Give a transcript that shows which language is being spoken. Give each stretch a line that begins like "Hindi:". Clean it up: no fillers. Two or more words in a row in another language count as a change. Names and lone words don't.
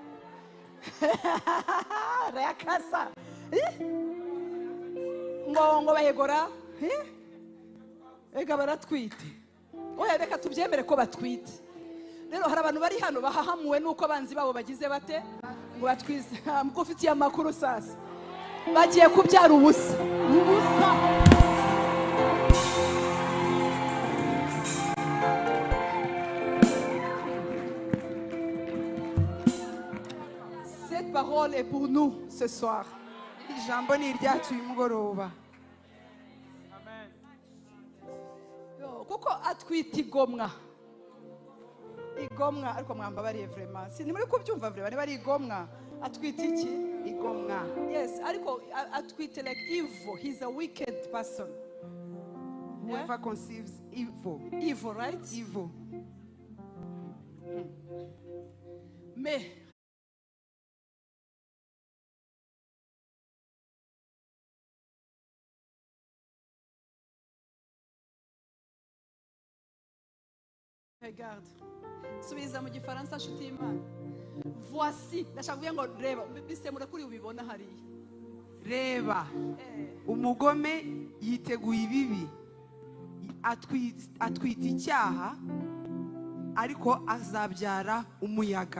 Kinyarwanda: Rayakasa ngo bahegora ega baratwite. Oya reka tubyemere ko batwite. Rero hari abantu bari hano bahahamuwe nuko abanzi babo bagize bate ngo batwize. Mukufitiye amakuru sasa bagiye kubyara ubusa.
French: Cette parole est pour nous ce soir.
Kinyarwanda: Ijambo ni iryacu y'umugoroba. Kuko atwita igomwa. Igomwa, ariko mwambabariye vraiment. Si ni muri kubyumva vraiment bari igomwa. Atwita iki? Igomwa. Yes, ariko atwita
English: like evil. He's a wicked person. Whoever conceives evil. Evil, right? Evil.
French: Mais regarde.
Kinyarwanda: Subiza mu gifaransa nshuti y'Imana. Voici, ndashaka kuvuga ngo reba, bisemura kuri ubibona hariya. Reba. Umugome yiteguye ibibi. Atwita icyaha, ariko azabyara umuyaga.